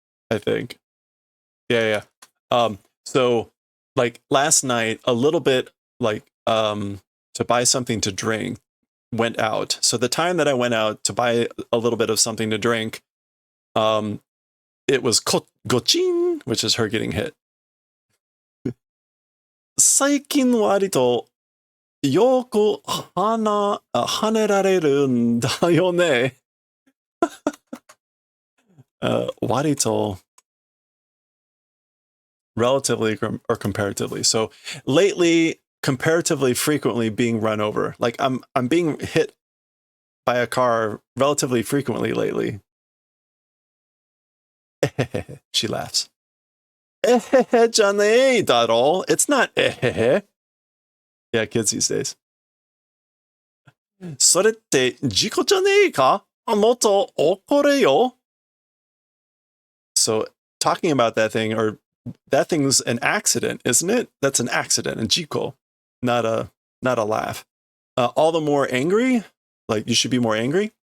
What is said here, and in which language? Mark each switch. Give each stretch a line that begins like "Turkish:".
English: I think. Yeah. So like last night, a little bit like to buy something to drink went out. So the time that I went out to buy a little bit of something to drink, it was gochin, which is her getting hit.
Japanese: 最近割とよく跳ねられるんだよね。
English: 割と relatively or comparatively. So lately, comparatively frequently being run over. Like I'm being hit by a car relatively frequently lately. She laughs.
Japanese: じゃねえだろ.
English: It's not Yeah, kids these days.
Japanese: それって事故じゃねえか? もっと怒れよ.
English: So talking about that thing, or that thing's an accident, isn't it? That's an accident, a jiko, not a laugh. All the more angry, like you should be more angry.